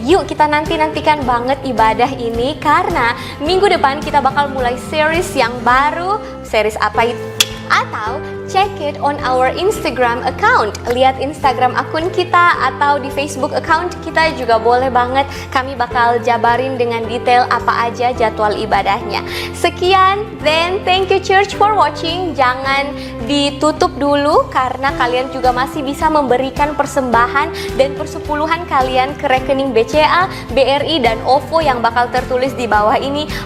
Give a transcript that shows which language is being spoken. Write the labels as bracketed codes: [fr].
[id] Yuk kita nantikan banget ibadah ini, karena minggu depan kita bakal mulai series yang baru. Series apa itu? Atau [en] check it on our Instagram account. [id] Lihat Instagram akun kita atau di Facebook account kita juga boleh banget. Kami bakal jabarin dengan detail apa aja jadwal ibadahnya. Sekian, [en] then thank you church for watching. [id] Jangan ditutup dulu karena kalian juga masih bisa memberikan persembahan dan persepuluhan kalian ke rekening BCA, BRI, dan OVO yang bakal tertulis di bawah ini.